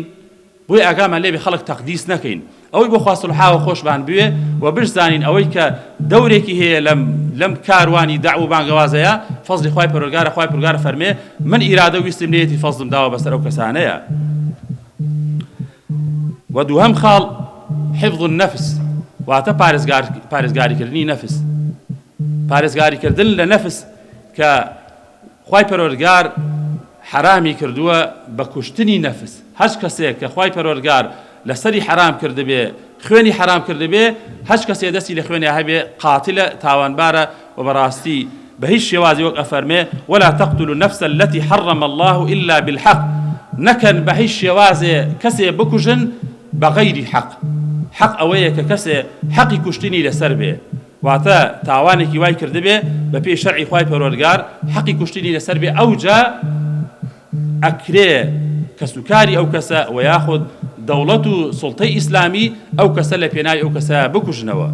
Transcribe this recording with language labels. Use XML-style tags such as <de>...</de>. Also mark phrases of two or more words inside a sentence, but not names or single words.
<ckb>بۆی ئاگامان لێبێ خەڵک تەقدیس نەکەین، ئەوەی بۆ خوا سولحاوە خۆشمان بوێ و بشزانین ئەوەی کە دەورێکی هەیە لەم کاروانی داع و بانگەوازەیە فەزلی خوای پەروەردگارە. خوای پەروەردگار فەرمێ من ئیرادە ویستم لێیەتی فەزلم داوە بەسەر ئەو کەسانەیە. و دووهەم خاڵ</ckb> <ar>حفظ النفس،</ar> <ckb>واتە پارێزگاریکردنی نەفس، پارێزگاریکردن لە نەفس کە خوای پەروەردگار حرامی کردووە بە کوشتنی نەفس. هەر کەسێک کە خوای پەروەردگار لەسەری حرام کردبێ، خوێنی حرام کردبێ، هەر کەسێ دەستی لە خوێنی هەبێ قاتلە، تاوانبارە و بەڕاستی بە هیچ شێوازی وەک ئەفەرمێ</ckb> <ar>ولا تقتلوا النفس التي حرم الله إلا بالحق،</ar> <ckb>نەکەن بە هیچ شێوازێ کەسێ بکوژن بەغەیری حەق. حەق ئەوەیە کە کەسێ حەقی کوشتنی لەسەر بێ، واتە تاوانێکی وای کردبێ بە پێی شەرعی خوای پەروەردگار حەقی کوشتنی لەسەر بێ، ئەوجا ئەکرێ کەسوکاری ئەو کەسە و یاخود دەوڵەت و سوڵتەی ئیسلامی ئەو کەسە لە پێناوی ئەو کەسە بکوژنەوە.</ckb>